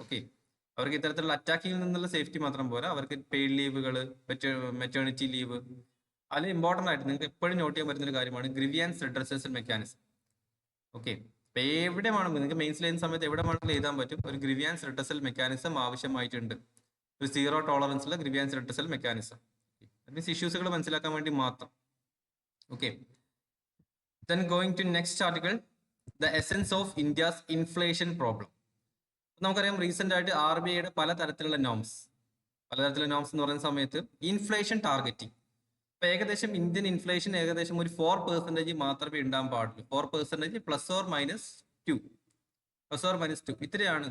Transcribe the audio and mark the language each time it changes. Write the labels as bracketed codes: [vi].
[ml] Okay, അവർക്ക് ഇത്തരത്തിലുള്ള അറ്റാക്കിങ്ങിൽ നിന്നുള്ള സേഫ്റ്റി മാത്രം പോരാ, അവർക്ക് പെയ്ഡ് ലീവുകൾ, മെറ്റേണിറ്റി ലീവ്, അതിൽ ഇമ്പോർട്ടന്റ് ആയിട്ട് നിങ്ങൾക്ക് എപ്പോഴും നോട്ട് ചെയ്യാൻ പറ്റുന്ന ഒരു കാര്യമാണ് ഗ്രീവിയൻസ് റിഡ്രസൽ മെക്കാനിസം. ഓക്കെ, അപ്പൊ എവിടെയാണ് നിങ്ങൾക്ക് മെയിൻസ് ചെയ്യുന്ന സമയത്ത് എവിടെ വേണമെങ്കിലും എഴുതാൻ പറ്റും, ഒരു ഗ്രീവിയൻസ് റിഡ്രസൽ മെക്കാനിസം ആവശ്യമായിട്ടുണ്ട്, ഒരു സീറോ ടോളറൻസ് ഉള്ള ഗ്രീവിയൻസ് റിഡ്രസൽ മെക്കാനിസം. മീൻസ് ഇഷ്യൂസുകൾ മനസ്സിലാക്കാൻ വേണ്ടി മാത്രം. [en] Okay, then going to next article, the essence of India's inflation problem. [ml] നമുക്കറിയാം റീസെന്റ് ആയിട്ട് RBIയുടെ പലതരത്തിലുള്ള നോംസ് എന്ന് പറയുന്ന സമയത്ത് ഇൻഫ്ലേഷൻ ടാർഗറ്റിംഗ്, ഇപ്പൊ ഏകദേശം ഇന്ത്യൻ ഇൻഫ്ലേഷൻ ഏകദേശം ഒരു 4% മാത്രമേ ഉണ്ടാകാൻ പാടുള്ളൂ. 4% +or -2 ഇത്രയാണ്.